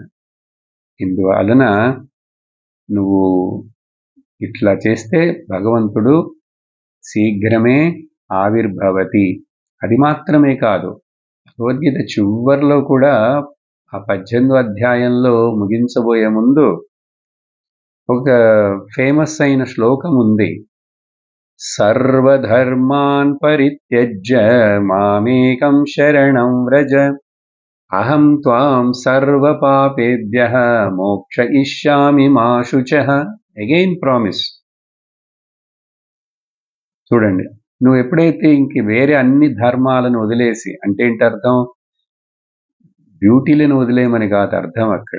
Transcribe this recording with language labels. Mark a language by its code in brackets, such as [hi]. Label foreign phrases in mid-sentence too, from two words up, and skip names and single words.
[te] ఇందువలన నువ్వు ఇట్లా చేస్తే భగవంతుడు శీఘ్రమే ఆవిర్భవతి. అది మాత్రమే కాదు, భగవద్గీత చివర్లో కూడా ఆ 18వ అధ్యాయంలో ముగించబోయే ముందు ఒక ఫేమస్ అయిన శ్లోకం ఉంది. [sa] సర్వధర్మాన్ పరిత్యజ్య మామేకం శరణం వ్రజ అహం త్వాం సర్వపాపేభ్యః మోక్షయిష్యామి మా శుచః. [en] again promise. [te] చూడండి, నువ్వు ఎప్పుడైతే ఇంక వేరే అన్ని ధర్మాలను వదిలేసి, అంటే ఏంటి అర్థం? డ్యూటీలను వదిలేయమని కాదు అర్థం అక్కడ.